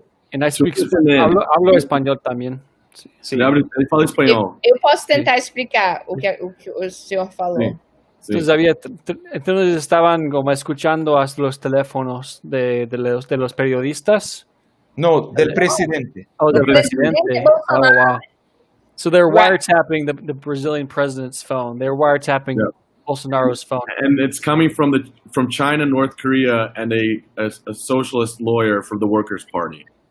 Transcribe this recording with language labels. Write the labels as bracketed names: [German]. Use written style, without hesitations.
[English] And I speak [Spanish] hablo español también. Sí. [Portuguese] Ele fala espanhol. Eu posso tentar explicar o que o senhor falou. [Spanish] Sí. Entonces estaban como escuchando a los teléfonos de los periodistas. No, del presidente. Oh, del presidente. [English] Oh, wow. So they're wiretapping the Brazilian president's phone. They're wiretapping Bolsonaro's phone. And it's coming from China, North Korea, and a socialist lawyer from the Workers' Party.